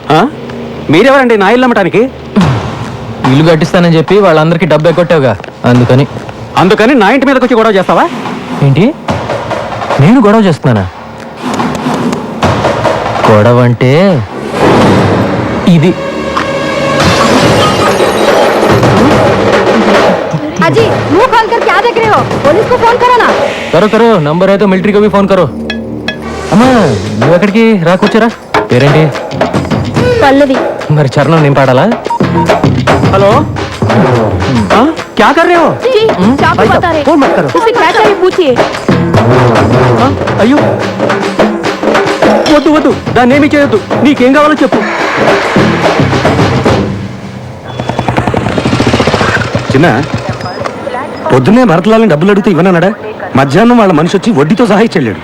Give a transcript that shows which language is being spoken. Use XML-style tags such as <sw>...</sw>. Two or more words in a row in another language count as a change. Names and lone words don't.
<te>మీరెవరండి నా ఇల్లు అమ్మటానికి? ఇల్లు కట్టిస్తానని చెప్పి వాళ్ళందరికీ డబ్బు ఎగ్గొట్టావుగా, అందుకని. అందుకని నా ఇంటి మీదకి వచ్చి గొడవ చేస్తావా? ఏంటి, నేను గొడవ చేస్తున్నానా? గొడవ అంటే ఇది.</te> <hi>अजी मुंह खोल कर क्या देख रहे हो? पुलिस को फोन करो ना. करो करो, नंबर है तो मिलिट्री को भी फोन करो.</hi> <te>అమ్మా, నువ్వు ఎక్కడికి రా, కూర్చోరా. పేరేంటి? పల్లవి. మరి చరణం నేను పాడాలా? హలో,</te> <hi>क्या कर रहे हो? जी, चाकू बता रहे. फोन मत करो. उसे क्या चाहिए पूछिए.</hi> <te>అయ్యో, వద్దు వద్దు, దాన్ని ఏమి చేయొద్దు. నీకేం కావాలో చెప్పు. చిన్న, పొద్దున్నే భరతలాలని డబ్బులు అడిగితే ఇవ్వనన్నాడా? మధ్యాహ్నం వాళ్ళ మనిషి వచ్చి వడ్డీతో సహా ఇచ్చెళ్ళాడు.</te>